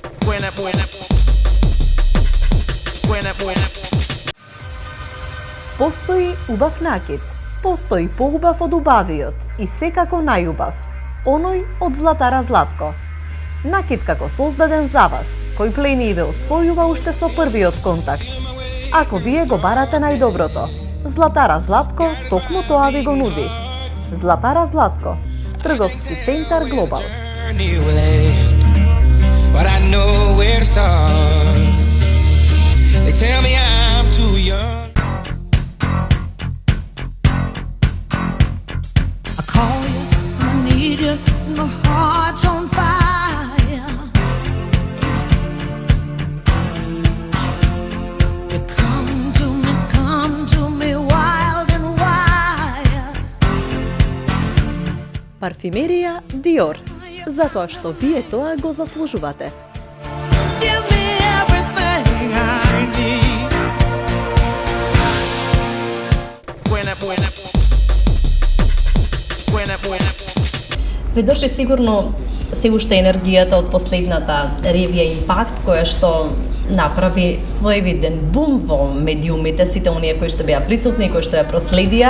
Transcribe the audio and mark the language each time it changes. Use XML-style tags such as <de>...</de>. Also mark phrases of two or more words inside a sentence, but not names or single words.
<mk>Постои убав накид, постои поубав од убавиот и секако најубав, оној од Златара Златко. Накид како создаден за вас, кој плени и ве освојува уште со првиот контакт. Ако вие го барате најдоброто, Златара Златко токму тоа ви го нуди. Златара Златко, трговски центар Глобал.</mk> <en>But I know where to start. They tell me I'm too young. I call you, I need you, my heart's on fire. You come to me wild and wild.</en> <mk>Парфимерија Диор, затоа што вие тоа го заслужувате.</mk> <en>Give me everything I need.</en> <mk>Ве држи сигурно се уште енергијата од последната ревија Импакт, која што направи своевиден бум во медиумите, сите оние кои што беа присутни, кои што ја проследија.</mk>